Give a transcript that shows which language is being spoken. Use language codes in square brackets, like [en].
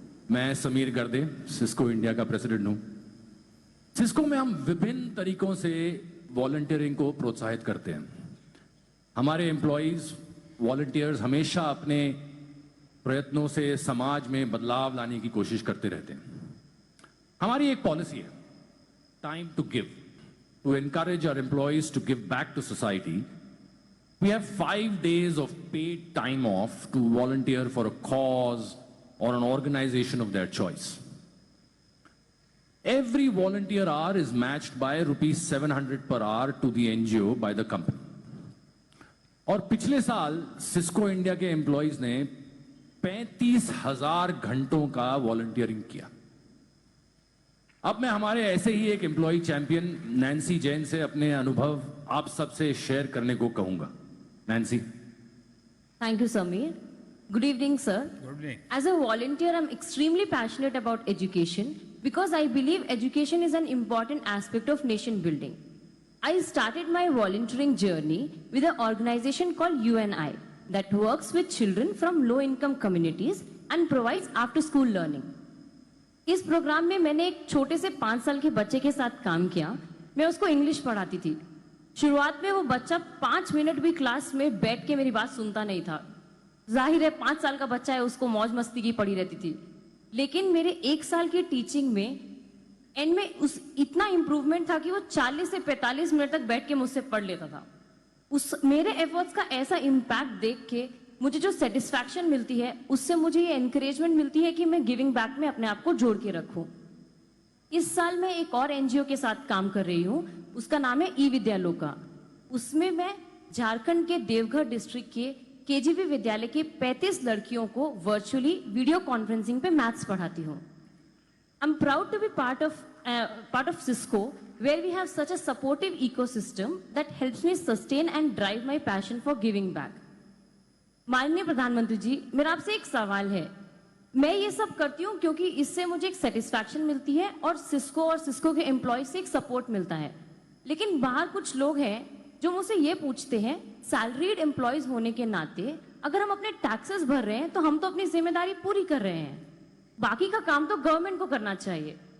[hi] मैं समीर गर्दे, Cisco India का प्रेसिडेंट हूं। सिस्को में हम विभिन्न तरीकों से वॉलंटियरिंग को प्रोत्साहित करते हैं। हमारे एम्प्लॉइज, वॉलंटियर्स हमेशा अपने प्रयत्नों से समाज में बदलाव लाने की कोशिश करते रहते हैं। हमारी एक पॉलिसी है, [en] Time to give, to encourage our employees to give back to society. We have 5 days of paid time off to volunteer for a cause or an organization of their choice. Every volunteer hour is matched by rupees 700 per hour to the NGO by the company. [hi] और पिछले साल Cisco India के employees ने 35,000 घंटों का volunteering किया। अब मैं हमारे ऐसे ही एक एम्प्लॉय चैंपियन नैन्सी जैन से अपने अनुभव आप सबसे शेयर करने को कहूंगा। Nancy. [en] Thank you, Samir. Good evening, sir. Good evening. As a volunteer, I'm extremely passionate about education because I believe education is an important aspect of nation building. I started my volunteering journey with an organization called UNI that works with children from low-income communities and provides after-school learning. [hi] इस programme में मैंने एक छोटे से 5 साल के बच्चे के साथ काम किया. मैं उसको इंग्लिश पढ़ाती थी. शुरुआत में वो बच्चा 5 मिनट भी क्लास में बैठ के मेरी बात सुनता नहीं था. जाहिर है 5 साल का बच्चा है, उसको मौज मस्ती की पड़ी रहती थी. लेकिन मेरे 1 साल की टीचिंग में एंड में उस इतना इंप्रूवमेंट था कि वो 40 से 45 मिनट तक बैठ के मुझसे पढ़ लेता था. उस मेरे एफर्ट्स का ऐसा इम्पैक्ट देख के मुझे जो सेटिस्फैक्शन मिलती है, उससे मुझे ये एनकरेजमेंट मिलती है कि मैं गिविंग बैक में अपने आप को जोड़ के रखूं. इस साल मैं एक और एनजीओ के साथ काम कर रही हूं, उसका नाम है ई विद्यालोका. उसमें मैं झारखंड के देवघर डिस्ट्रिक्ट के केजीबी विद्यालय की 35 लड़कियों को वर्चुअली वीडियो कॉन्फ्रेंसिंग पे मैथ्स पढ़ाती हूँ. [en] I'm proud to be part of Cisco, where we have such a supportive ecosystem that helps me sustain and drive my passion for giving back. [hi] माननीय प्रधानमंत्री जी, मेरा आपसे एक सवाल है. मैं ये सब करती हूँ क्योंकि इससे मुझे एक सेटिस्फैक्शन मिलती है और सिस्को के एम्प्लॉय से एक सपोर्ट मिलता है. लेकिन बाहर कुछ लोग हैं जो मुझसे ये पूछते हैं, सैलरीड एम्प्लॉयज होने के नाते अगर हम अपने टैक्सेस भर रहे हैं तो हम तो अपनी जिम्मेदारी पूरी कर रहे हैं, बाकी का काम तो गवर्नमेंट को करना चाहिए.